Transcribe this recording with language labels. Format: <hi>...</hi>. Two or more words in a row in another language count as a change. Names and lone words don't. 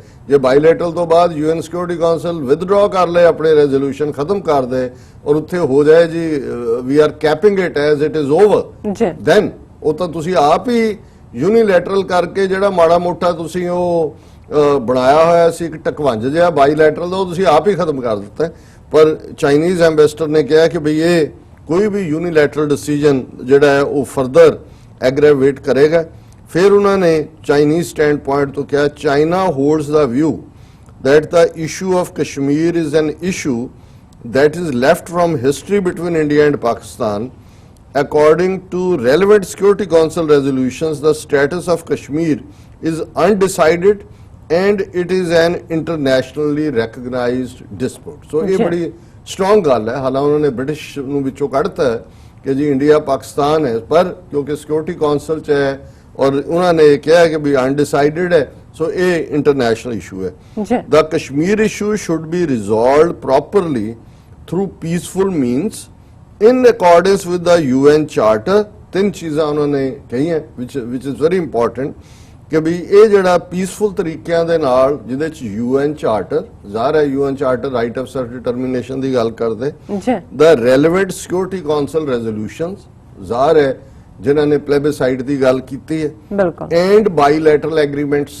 <pa>ਜੇ ਬਾਈਲੈਟਰਲ ਤੋਂ ਬਾਅਦ UN ਸਿਕਿਉਰਿਟੀ ਕਾਉਂਸਲ ਵਿਦਡਰਾ ਕਰ ਲਏ, ਆਪਣੇ ਰੈਜ਼ੋਲੂਸ਼ਨ ਖਤਮ ਕਰ ਦੇ ਔਰ ਉੱਥੇ ਹੋ ਜਾਏ ਜੀ</pa> <en>we are keeping it as it is over,</en> <pa>ਦੈਨ ਉਹ ਤਾਂ ਤੁਸੀਂ ਆਪ ਹੀ ਯੂਨੀਲੈਟਰਲ ਕਰਕੇ ਜਿਹੜਾ ਮਾੜਾ ਮੋਟਾ ਤੁਸੀਂ ਉਹ ਬਣਾਇਆ ਹੋਇਆ ਸੀ ਇੱਕ ਟਕਵੰਜ ਜਿਹਾ ਬਾਈਲੈਟਰਲ ਦਾ, ਉਹ ਤੁਸੀਂ ਆਪ ਹੀ ਖਤਮ ਕਰ ਦਿੱਤਾ। ਪਰ</pa> <en>Chinese ambassador</en> <pa>ਨੇ ਕਿਹਾ ਕਿ ਬਈ ਇਹ ਕੋਈ ਵੀ</pa> <en>unilateral decision</en> <pa>ਜਿਹੜਾ ਹੈ ਉਹ</pa> <en>further aggravate</en> <pa>ਕਰੇਗਾ। ਫਿਰ ਉਹਨਾਂ ਨੇ</pa> <en>Chinese standpoint</en> <pa>ਤੋਂ ਕਿਹਾ</pa> <en>China holds the view that the issue of Kashmir is an issue that is left from history between India and Pakistan. According to relevant Security Council resolutions, the status of Kashmir is undecided and it is an internationally recognized dispute.</en> <pa>So</pa> <hi>ये बड़ी</hi> <pa>strong ਗੱਲ ਹੈ। ਹਾਲਾਂ ਉਹਨਾਂ ਨੇ ਬ੍ਰਿਟਿਸ਼ ਨੂੰ ਵਿੱਚੋਂ ਕੱਢਤਾ ਕਿ ਜੀ ਇੰਡੀਆ ਪਾਕਿਸਤਾਨ ਹੈ, ਪਰ ਕਿਉਂਕਿ ਸਿਕਿਉਰਿਟੀ ਕਾਉਂਸਲ 'ਚ ਹੈ ਔਰ ਉਹਨਾਂ ਨੇ ਕਿਹਾ ਕਿ ਵੀ ਅਨਡਿਸਾਈਡਡ ਹੈ, ਸੋ ਇਹ</pa> <en>international issue</en> <pa>ਹੈ।</pa> <en>The Kashmir issue should be resolved properly through peaceful means in accordance with the UN Charter।</en> <pa>ਤਿੰਨ ਚੀਜ਼ਾਂ ਉਹਨਾਂ ਨੇ ਕਹੀਆਂ</pa> <en>which is very important</en> <pa>ਕਿ ਵੀ ਇਹ ਜਿਹੜਾ ਪੀਸਫੁਲ ਤਰੀਕਿਆਂ ਦੇ ਨਾਲ ਜਿਹਦੇ ਚ UN ਚਾਰਟਰ ਜ਼ਾਹਰ ਹੈ, UN ਚਾਰਟਰ</pa> <en>right of self determination</en> <pa>ਦੀ ਗੱਲ ਕਰਦੇ, ਦਾ</pa> <en>relevant Security Council resolutions</en> <pa>ਜ਼ਾਹਰ ਹੈ ਜਿਨ੍ਹਾਂ ਨੇ ਪਲੇਬਿਸਾਈਡ ਦੀ ਗੱਲ ਕੀਤੀ ਹੈ, ਬਿਲਕੁਲ,</pa> <en>and bilateral agreements.</en>